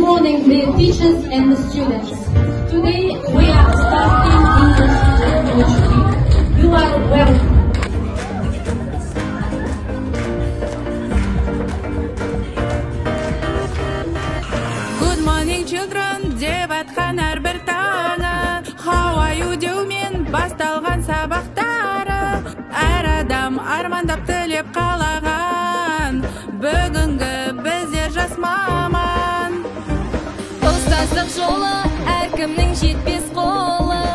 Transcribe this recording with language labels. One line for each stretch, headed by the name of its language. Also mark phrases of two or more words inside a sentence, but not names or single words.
English: morning, dear teachers and the students. Today we are starting English language. You are welcome. Good morning, children,
Kazakh: деп атқан әрбір таңы,
English: how are you
Kazakh: деумен басталған сабақтары. Әр адам армандап тілеп қалаған, бүгінгі біздер жас маман. Ұстаздық жолы әркімнің жетпес қолы.